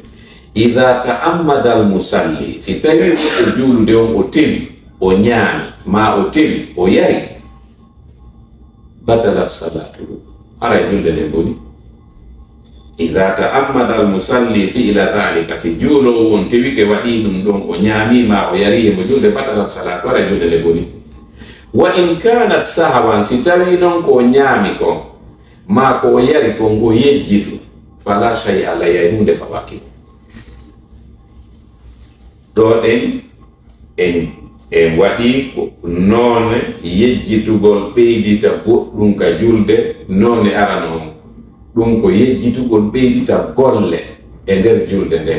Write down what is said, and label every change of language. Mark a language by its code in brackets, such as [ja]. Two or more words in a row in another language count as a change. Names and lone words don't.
[ar] إذا تعمد المصلي, [ff] si tawi goɗɗo juulude on o tewi o ñaami ma o tewi o yari, [ar] بطلت صلاته, [ff] hara julde nden boni. [ar] إذا تعمد المصلي في إلى ذلك, [ff] si juulowo on tewi ke waɗi ɗum ɗon o ñaami ma o yari e mo julde, [ar] بطلت صلاة, [ff] hara julde nden boni. [ar] وإن كانت سهوا, [ff] si tawi non ko ñaami kon ma ko o yari kon o yejjitu, [ar] فلا شيء عليه, [ff] hunde fawaki. Do en waɗi noone yejjitugol ɓeydita goɗɗum ka julde, noone arano ɗum ko yejjitugol ɓeydita golle e nder julde nden.